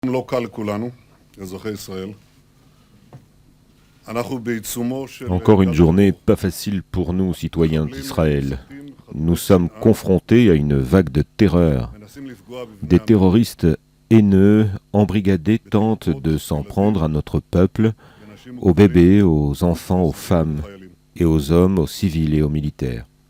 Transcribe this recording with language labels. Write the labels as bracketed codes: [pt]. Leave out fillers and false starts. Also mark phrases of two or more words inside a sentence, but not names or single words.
[he] לא קל לכולנו, אזרחי ישראל. אנחנו בעיצומו של... [fr] Encore une journée pas facile pour nous, citoyens d'Israël. Nous sommes confrontés à une vague de terreur. Des terroristes haineux, embrigadés, tentent de s'en prendre à notre peuple, aux bébés, aux enfants, aux femmes, et aux hommes, aux civils et aux militaires.